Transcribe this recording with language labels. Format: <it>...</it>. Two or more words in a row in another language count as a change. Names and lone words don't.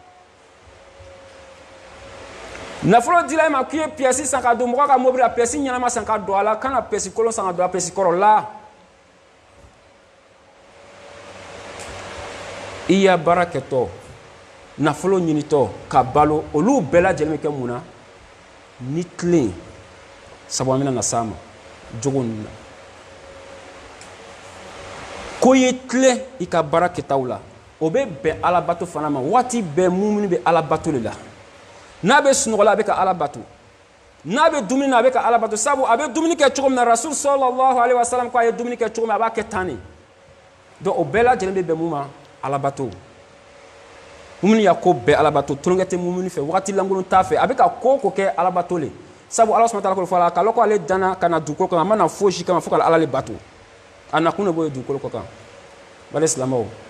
<bm>nafolo dila i ma k'i ye piyɛsi san ka don mɔgɔ ka mobili la piyɛsi ɲɛnama san ka don a la kana piyɛsi kolon san ka don a piyɛsi kɔrɔ la i y'a baara kɛtɔ nafolo ɲinitɔ ka balo olu bɛɛ lajɛlen bɛ kɛ mun na ni tilen sabu an bɛna na s'a ma jogo ninnu na ko ye tilen i ka baara kɛtaw la o bɛ bɛn alabato fana ma waati bɛɛ mumuni bɛ alabato de la n'a bɛ sunɔgɔ la a bɛ ka ala bato n'a bɛ dumuni na a bɛ ka ala bato sabu a bɛ dumuni kɛ cogo min na rasul</bm> <ar>صلى الله عليه وسلم</ar> <bm>ko a ye dumuni kɛ cogo min a b'a kɛ tan de donc o bɛɛ lajɛlen bɛ bɛn mun ma ala bato mumuni y'a ko bɛɛ ala bato tulonkɛ tɛ mumuni fɛ waati lankolon t'a fɛ a bɛ ka ko o ko kɛ ala bato le sabu ala</bm> <ar>سبحانه وتعالى</ar> <bm>ko fɔ a la k'a lɔn ko ale danna ka na dugukolo kan a ma na foyi si kama fo ka ala le bato a nakun de b'o ye dugukolo kɔ kan bari silamɛw</bm>